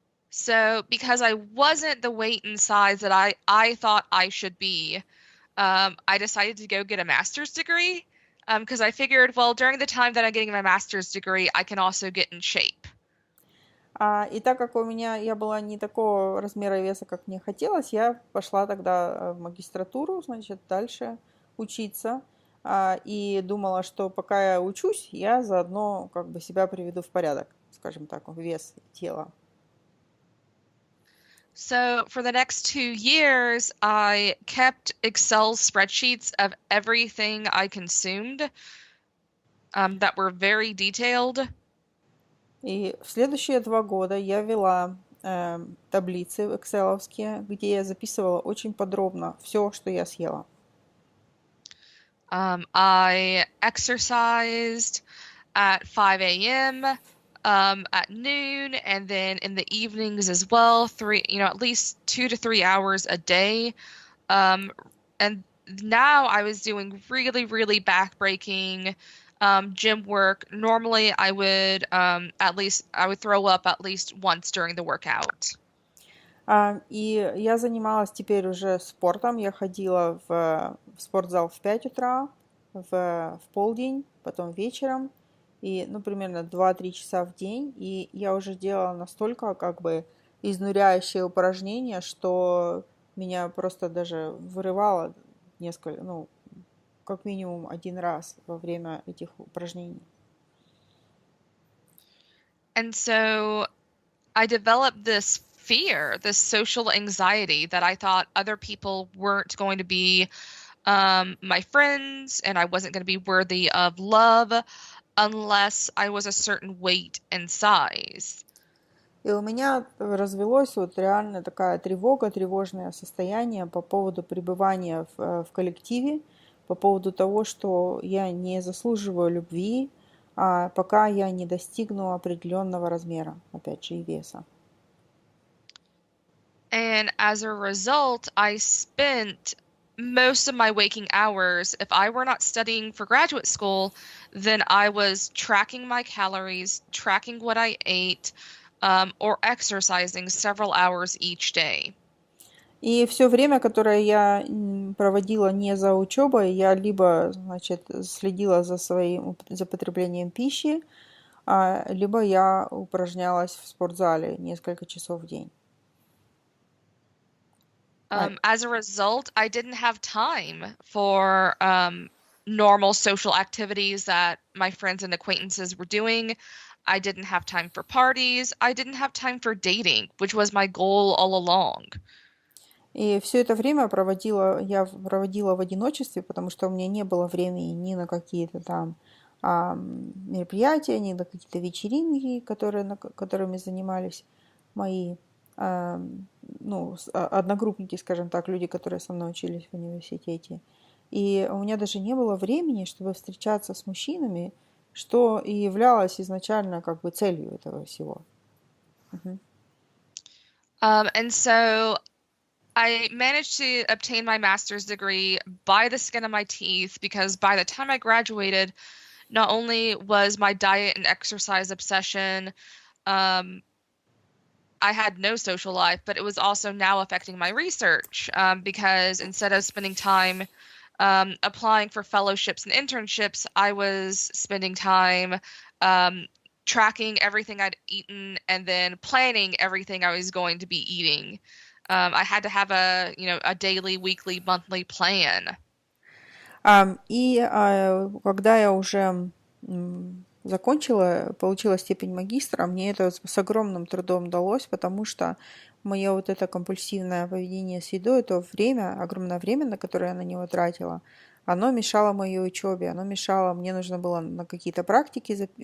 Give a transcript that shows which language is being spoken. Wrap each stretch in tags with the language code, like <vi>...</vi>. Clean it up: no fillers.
<en>So because I wasn't the weight and size that I thought I should be, I decided to go get a master's degree because I figured, well, during the time that I'm getting my master's degree, I can also get in shape.</en> <ru>И так как я была не такого размера веса, как мне хотелось, я пошла тогда в магистратуру, значит, дальше учиться. И думала, что пока я учусь, я заодно как бы себя приведу в порядок, скажем так, вес тела.</ru> <en>So for the next 2 years, I kept Excel spreadsheets of everything I consumed that were very detailed.</en> <ru>И в следующие 2 года я вела таблицы экселовские, где я записывала очень подробно все, что я съела.</ru> <en>I exercised at 5 a.m., at noon, and then in the evenings as well, at least 2 to 3 hours a day. And now I was doing really, really backbreaking gym work. Normally I would throw up at least once during the workout.</en> <ru>И я занималась теперь уже спортом. Я ходила в спортзал в 5 утра, в полдень, потом вечером. И, примерно 2-3 часа в день. И я уже делала настолько как бы изнуряющие упражнения, что меня просто даже вырывало как минимум 1 раз во время этих упражнений.</ru> <en>And so I developed this fear, this social anxiety that I thought other people weren't going to be my friends and I wasn't going to be worthy of love unless I was a certain weight and size.</en> <ru>И у меня развелось реально такая тревожное состояние по поводу пребывания в коллективе, по поводу того, что я не заслуживаю любви, пока я не достигну определенного размера, опять же, и веса.</ru> <en>And as a result, I spent most of my waking hours, if I were not studying for graduate school, then I was tracking my calories, tracking what I ate, or exercising several hours each day.</en> <ru>И все время, которое я проводила не за учебой, я либо, значит, следила за своим за потреблением пищи, либо я упражнялась в спортзале несколько часов в день.</ru> <en>As a result, I didn't have time for normal social activities that my friends and acquaintances were doing. I didn't have time for parties. I didn't have time for dating, which was my goal all along.</en> <ru>И все это время я проводила в одиночестве, потому что у меня не было времени ни на какие-то там мероприятия, ни на какие-то вечеринки, которыми занимались мои одногруппники, скажем так, люди, которые со мной учились в университете. И у меня даже не было времени, чтобы встречаться с мужчинами, что и являлось изначально как бы целью этого всего.</ru> <en>And so I managed to obtain my master's degree by the skin of my teeth because by the time I graduated, not only was my diet and exercise obsession, I had no social life, but it was also now affecting my research because instead of spending time applying for fellowships and internships, I was spending time tracking everything I'd eaten and then planning everything I was going to be eating. I had to have a daily, weekly, monthly plan.</en> <ru>Когда я уже получила степень магистра, мне это с огромным трудом далось, потому что мое вот это компульсивное поведение с едой, это огромное время, на которое я на него тратила, оно мешало моей учебе, мне нужно было на какие-то практики</ru>